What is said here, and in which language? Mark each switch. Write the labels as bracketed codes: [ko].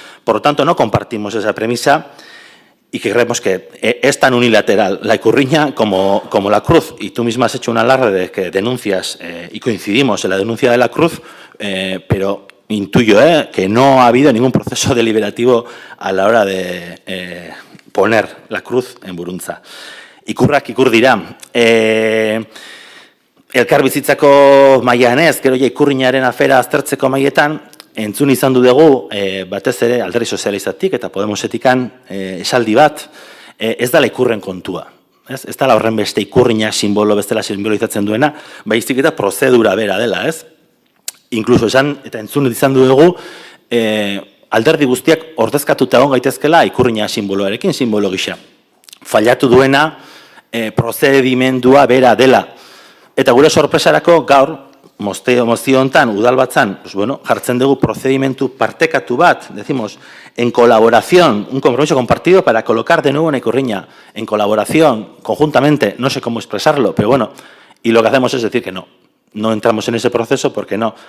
[es] Por lo tanto, no compartimos esa premisa y que creemos que es tan unilateral la ikurriña como la cruz. Y tú misma has hecho un alarde de que denuncias y coincidimos en la denuncia de la cruz, pero intuyo que no ha habido ningún proceso deliberativo a la hora de poner la cruz en Burruntza. [eu] Ikurrak ikur dira. Elkarbizitzako mailan ez, gero ikurriñaren afera aztertzeko maietan, entzun izan du dugu, batez ere Alderdi Sozialistatik eta Podemosetikan esaldi bat, ez dela ikurren kontua. Ez dela horren beste ikurriña simbolo bestela simbolizatzen duena, baizik eta prozedura bera dela, ez? Inkluso esan eta entzun izan du dugu, alderdi guztiak ordezkatuta egon gaitezkela ikurriña simboloarekin, simbolo gisa. Fallatu duena prozedimendua bera dela. Eta gure sorpresarako gaur, mozio hontan, udalbatzan, jartzen dugu procedimentu partekatu bat, [es] decimos, en colaboración, un compromiso compartido para colocar de nuevo una ikurriña, en colaboración, conjuntamente, no sé cómo expresarlo, pero bueno, y lo que hacemos es decir que no entramos en ese proceso porque no.